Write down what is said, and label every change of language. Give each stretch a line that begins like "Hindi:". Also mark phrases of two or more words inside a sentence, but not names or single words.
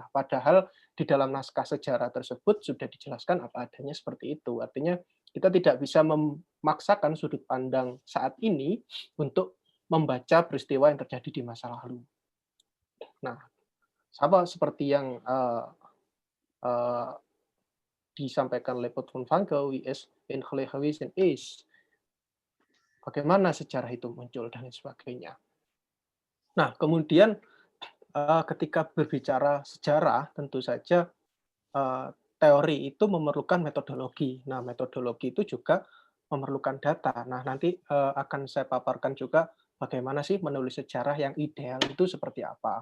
Indonesian: Padahal di dalam naskah sejarah tersebut sudah dijelaskan apa adanya seperti itu. Artinya kita tidak bisa memaksakan sudut pandang saat ini untuk membaca peristiwa yang terjadi di masa lalu. Nah, sama seperti yang uh, disampaikan oleh Paul van Gogh,
Dutch: is in geweest is.
Indonesian: Bagaimana sejarah itu muncul dan sebagainya. Nah, kemudian ketika berbicara sejarah, tentu saja teori itu memerlukan metodologi. Nah, metodologi itu juga memerlukan data. Nah, nanti akan saya paparkan juga bagaimana sih menulis sejarah yang ideal itu seperti apa.